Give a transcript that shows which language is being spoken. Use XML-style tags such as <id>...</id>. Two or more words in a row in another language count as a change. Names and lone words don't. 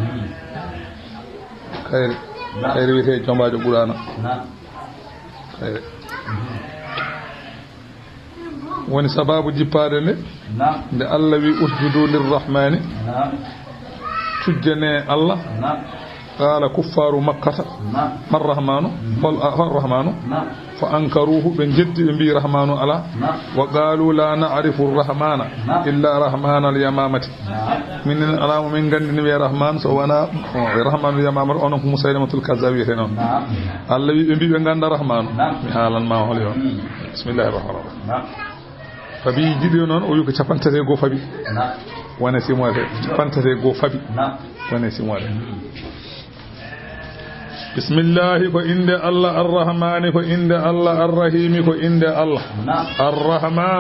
<ff>kayre wiyete jombajo ɓurano kayre woni sababu jippade nde nde Allah wi</ff> <ar>اسجدوا للرحمن</ar> <ff>tujjane Allah</ff> <ar>قال كفار مكة ما الرحمن فالرحمن فأنكروه</ar> <ff>ɓe jeddi ɓe mbi rahmanu ala</ff> <ar>وقالوا لا نعرف الرحمن إلا رحمان اليمامة</ar> <ff>minen alamu min gandini wi rahman so wana</ff> <ar>رحمان اليمامة</ar> <ff>onon ko musaylamatul kazzab wiyete noon Allah wi ɓe mbi ɓe ganda rahmanu mi haalan ma hol yon</ff> <ar>بسم الله الرحمن الرحيم</ar> <ff>fabi jiɗi noon o wi ko capantete go fabi wona simode capantete go fabi wona simode bismillahi ko inde Allah arrahmani ko inde Allah arrahimi ko inde Allah arrahmanu</ff>